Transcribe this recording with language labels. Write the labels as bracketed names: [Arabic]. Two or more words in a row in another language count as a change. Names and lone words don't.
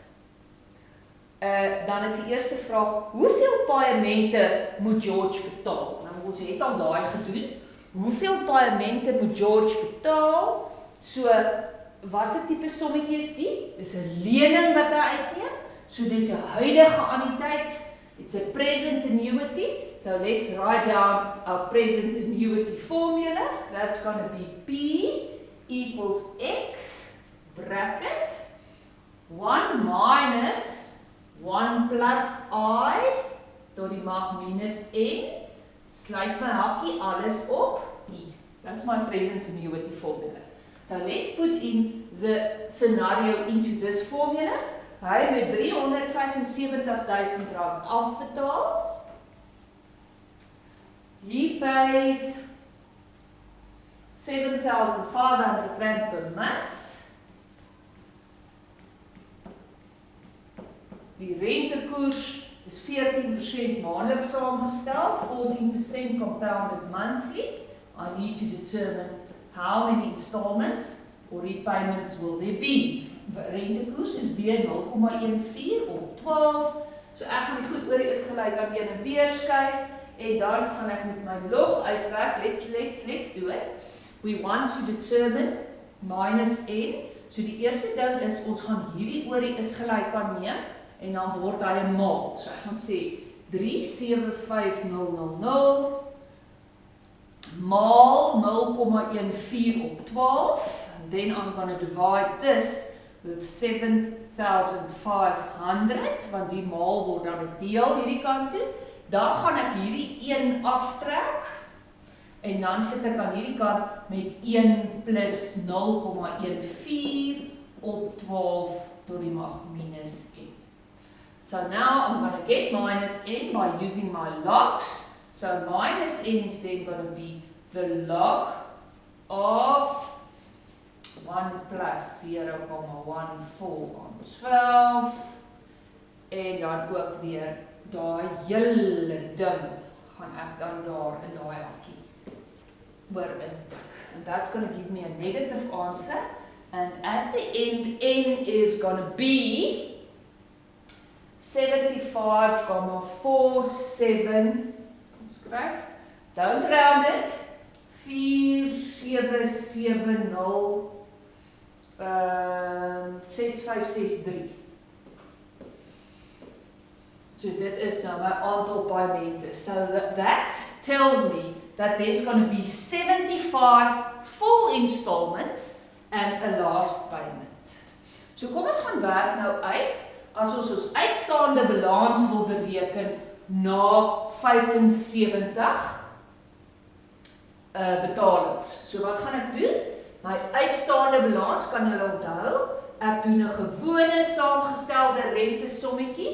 [Afrikaans] Dan is die eerste vraag, hoeveel paaimente moet George betaal? Nou, ons het al daai gedoen. Hoeveel paaimente moet George betaal? So, wat se tipe sommetjie is die? Dis 'n lening wat hy uitneem. So dis 'n huidige anniteit. [English] It's a present annuity. So let's write down our present annuity formula. That's going to be P equals X bracket 1 minus 1 plus I [Afrikaans] tot die mag minus N. [English] Sluit my hakkie alles op I. That's my present annuity formula. So let's put in the scenario into this formula. [Afrikaans] Hy moet $375,000 afbetaal. [English] He pays $7,500 per month. [Afrikaans] Die rentekoers is 14% maandeliks saamgestel, 14% [English] compounded monthly. I need to determine how many installments or repayments will there be. [Afrikaans] Rentekoers is weer 0,14 op 12. So ek gaan die goed oor die is gelyk aan 1 en weer skuif, en dan gaan ek met my log uitwerk. [English] Let's do it. We want to determine minus N. [Afrikaans] So die eerste ding is, ons gaan hierdie oor die is gelyk aan neem, en dan word hy 'n maal. So ek gaan sê 375,000 maal 0,14 op 12. [English] Then I'm going to divide this with 7,500, [Afrikaans] want die maal word dan 'n deel hierdie kant toe. Dan gaan ek hierdie 1 aftrek, en dan sit ek aan hierdie kant met 1 plus 0,14 op 12 tot die mag minus 1. [English] So now I'm going to get minus n by using my logs. So minus n is then going to be the log of 1 plus 0,14 aan 12. [Afrikaans] En dan ook weer daai hele ding gaan ek dan daar in daai hakkie oor intik. [English] And that's going to give me a negative answer. And at the end, n is going to be 75,47. Don't round it. 4770 6563. [Afrikaans] So dit is nou my aantal paaiemente. [English] So that tells me that there's going to be 75 full installments and a last payment. [Afrikaans] So kom ons gaan werk nou uit as ons uitstaande balans wil bereken na 75 betalings. So wat gaan ek doen? My uitstaande balans kan julle onthou. Ek doen 'n gewone saamgestelde rente sommetjie.